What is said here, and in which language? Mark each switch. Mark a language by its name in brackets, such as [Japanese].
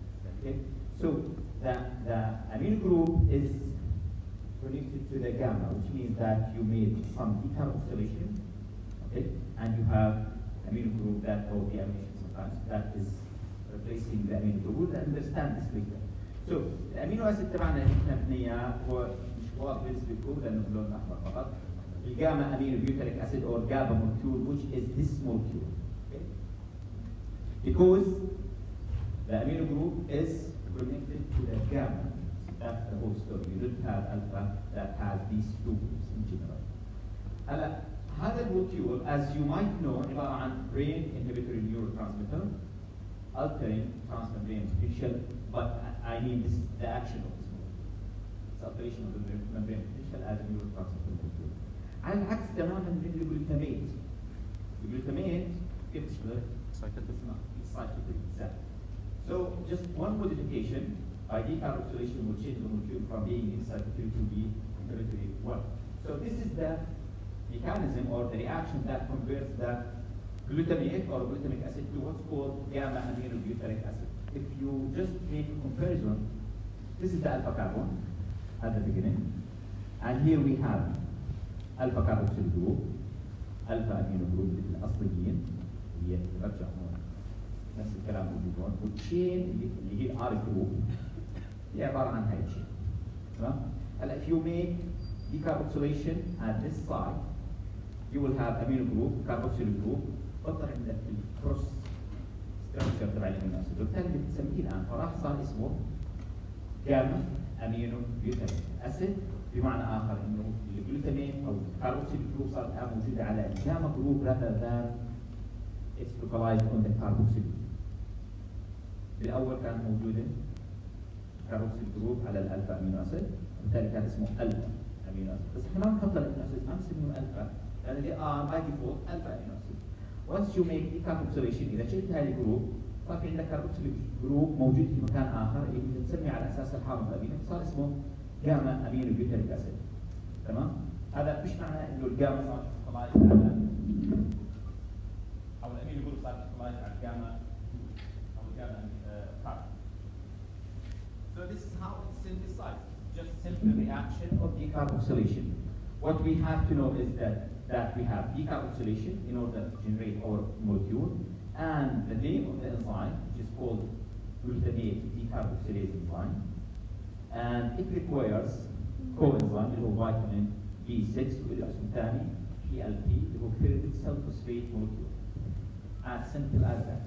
[English] Okay, so the amino group is connected to the gamma, which means that you made some decarboxylation, okay, and you have amino group that, or deamination sometimes, that is replacing the amino group. We'll understand this later. So the amino acid [Arabic] تبعنا احنا بنياه هو مش واضح بالنسبه لكم لانه بلون احمر فقط. الجاما امينو بيوتريك [English] acid or GABA molecule, which is this molecule. Okay? Because the amino group is connected to the gamma. That's the whole story. You don't have alpha that has these two groups in general. [Arabic] هلا هذا المولكيول [English] as you might know [Arabic] عباره عن [English] brain inhibitory neurotransmitter, altering transmembrane potential, but I mean this is the action of this molecule. It's alteration of the membrane potential as a neurotransmitter molecule. [Arabic] على العكس تماما من الجلوتاميت. الجلوتاميت كيف تشتغل؟ [English] cyclic exactly. So just one modification by decarboxylation will change the molecule from being incyclic to be inhibitory one. So this is the mechanism or the reaction that converts the glutamate or glutamic acid to what's called gamma aminobutyric acid. If you just make a comparison, this is the alpha carbon at the beginning, and here we have alpha carboxyl group, alpha amino group [Arabic] الاصليين اللي هي ترجع هون نفس الكلام موجود هون، والتشين اللي هي الار جروب هي عباره عن هاي التشين. تمام؟ هلا [English] if you make decarboxylation at this side you will have amino group carboxyl group [Arabic] بطل عندك الكروس ستراكشر تبع الامينو اسيد، وبالتالي بتسميه الان فراح صار اسمه جاما امينو بيوتريك اسيد، بمعنى اخر انه الجلوتامين او الكاربوكسيل جروب صارت الان موجوده على الجاما جروب [English] rather than it's localized on the carboxyl. [Arabic] بالاول كانت موجوده كاربوكسيل جروب على الالفا امينو اسيد، وبالتالي كان اسمه الفا امينو اسيد، بس احنا ما بنفضل الامينو اسيد ما بنسميهم الفا لان [English] they are by default [Arabic] الفا امينو اسيد. [English] Once you make decarboxylation [Arabic] اذا شلت هذه الجروب صار في عندك كاربوكسيل جروب موجود في مكان اخر اللي بتسمي على اساس الحامض الامينو، صار اسمه جاما امينو بيوتريك اسيد. تمام؟ هذا مش معناه انه الجاما صار لوكلايز على او الامينو جروب صار لوكلايز على الجاما او الجاما كاربون. [English] So this is how it's synthesized. Just simple reaction of decarboxylation. What we have to know is that we have decarboxylation in order to generate our molecule, and the name of the enzyme, which is called glutamate decarboxylase enzyme, and it requires coenzyme [Arabic] اللي هو [English] vitamin B6 [Arabic] والاسم الثاني PLP اللي هو [English] pyridine cell phosphate molecule. As simple as that.